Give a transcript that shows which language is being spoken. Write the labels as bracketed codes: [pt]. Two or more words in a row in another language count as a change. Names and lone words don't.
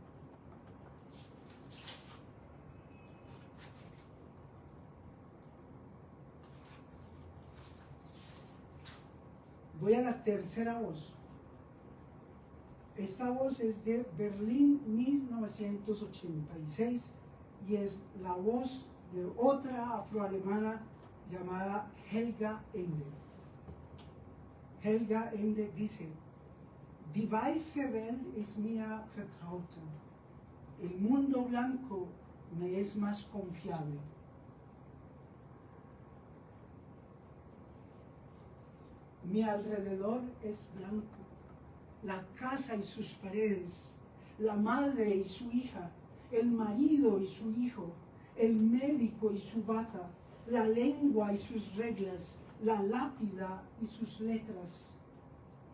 [es] Voy a la tercera voz. Esta voz es de Berlín 1986 y es la voz de otra afroalemana llamada Helga Ende. [de] Helga Ende dice: Die weiße Welt ist mir vertrauter. [es] El mundo blanco me es más confiable. Mi alrededor es blanco, la casa y sus paredes, la madre y su hija, el marido y su hijo, el médico y su bata, la lengua y sus reglas, la lápida y sus letras.